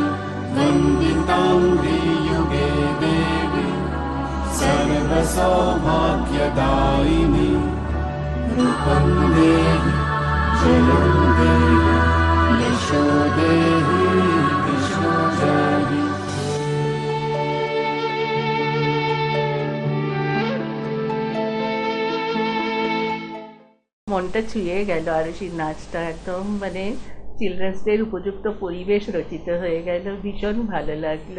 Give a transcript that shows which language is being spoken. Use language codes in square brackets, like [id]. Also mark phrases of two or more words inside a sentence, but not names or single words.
[sa] वन्दितां युगे देवी सर्वसौभाग्यदायिनी। रूपं देहि जयं देहि यशो देहि दिशो जहि। [bn] মনটা ছুঁয়ে গেল আরুষির নাচটা, একদম মানে চিলড্রেন্স ডের উপযুক্ত পরিবেশ রচিত হয়ে গেল, ভীষণ ভালো লাগলো।